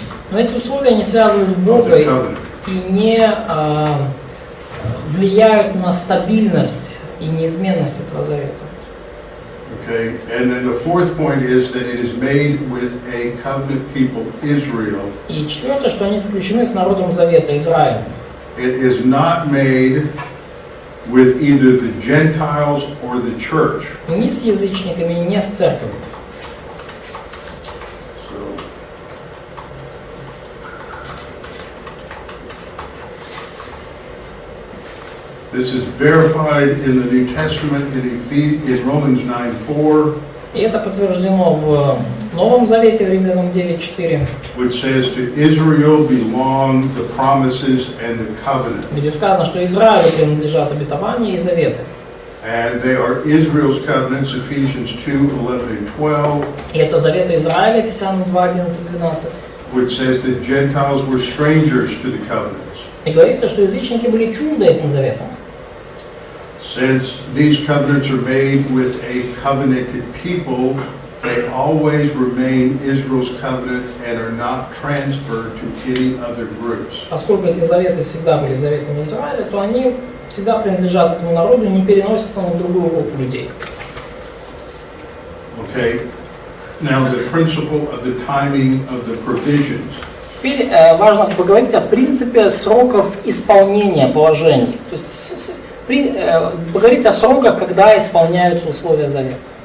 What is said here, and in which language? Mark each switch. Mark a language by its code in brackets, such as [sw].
[ru] Но эти условия не связывают [en] of [ru] Бога [en] the covenant. [ru] и не влияют на стабильность и неизменность этого завета. [en] Okay, and then the fourth point is that it is made with a covenant people, Israel. [ru] И четвертое, что они заключены с народом завета Израиля. [en] It is not made with either the Gentiles or the church. [ru] Ни с язычниками, ни с церковью. [en] So, this is verified in the New Testament in Romans 9:4, [ru] И это подтверждено в Новом Завете, в Римлянам 9:4, [en] which says to Israel belong the promises and the covenant. [ru] где сказано, что Израилю принадлежат обетования и заветы. [en] And they are Israel's covenants, Ephesians 2:11 and 12, [ru] И это заветы Израиля, Ефесянам 2:11-12. [en] which says that Gentiles were strangers to the covenants. [ru] И говорится, что язычники были чужды этим заветам. [en] Since these covenants are made with a covenanted people, they always remain Israel's covenant and are not transferred to any other groups. [ru] Поскольку эти заветы всегда были заветами Израиля, то они всегда принадлежат этому народу и не переносятся на другую группу людей. [en] Okay? Now the principle of the timing of the provisions. [ru] Теперь важно поговорить о принципе сроков исполнения положений. То есть поговорить о сроках, когда исполняются условия завета.